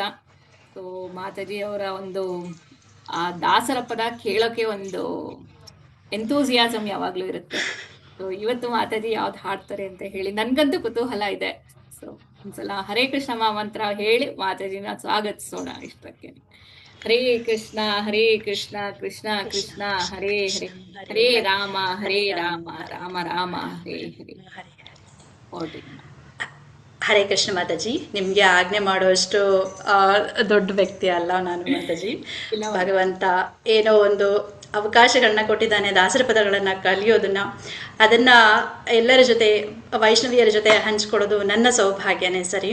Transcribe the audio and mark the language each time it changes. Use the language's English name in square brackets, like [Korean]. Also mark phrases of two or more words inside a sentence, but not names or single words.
[Kannada] ಸೊ ಮಾತಾಜಿಯವರ ಒಂದು ಆ ದಾಸರ ಪದ ಕೇಳೋಕೆ ಒಂದು ಎಂತೂಸಿಯಾಸಮ್ ಯಾವಾಗಲೂ ಇರುತ್ತೆ. ಸೊ ಇವತ್ತು ಮಾತಾಜಿ ಯಾವ್ದು ಹಾಡ್ತಾರೆ ಅಂತ ಹೇಳಿ ನನ್ಗಂತೂ ಕುತೂಹಲ ಇದೆ. ಸೊ ಒಂದ್ಸಲ ಹರೇ ಕೃಷ್ಣ ಮಂತ್ರ ಹೇಳಿ ಮಾತಾಜಿನ ಸ್ವಾಗತಿಸೋಣ ಇಷ್ಟಕ್ಕೆ. ಹರೇ ಕೃಷ್ಣ ಕೃಷ್ಣ ಕೃಷ್ಣ ಹರೇ ಹರೇ ಹರೇ ರಾಮ ರಾಮ ರಾಮ ಹರೇ ಹರೇ. ಹೊರಡಿ. ಹರೇ ಕೃಷ್ಣ ಮಾತಾಜಿ. ನಿಮಗೆ ಆಜ್ಞೆ ಮಾಡುವಷ್ಟು ದೊಡ್ಡ ವ್ಯಕ್ತಿ ಅಲ್ಲ ನಾನು ಮಾತಾಜಿ. ಭಗವಂತ ಏನೋ ಒಂದು ಅವಕಾಶಗಳನ್ನ ಕೊಟ್ಟಿದ್ದಾನೆ, ದಾಸರ ಪದಗಳನ್ನು ಕಲಿಯೋದನ್ನ, ಅದನ್ನು ಎಲ್ಲರ ಜೊತೆ ವೈಷ್ಣವಿಯರ ಜೊತೆ ಹಂಚ್ಕೊಳ್ಳೋದು ನನ್ನ ಸೌಭಾಗ್ಯನೇ ಸರಿ.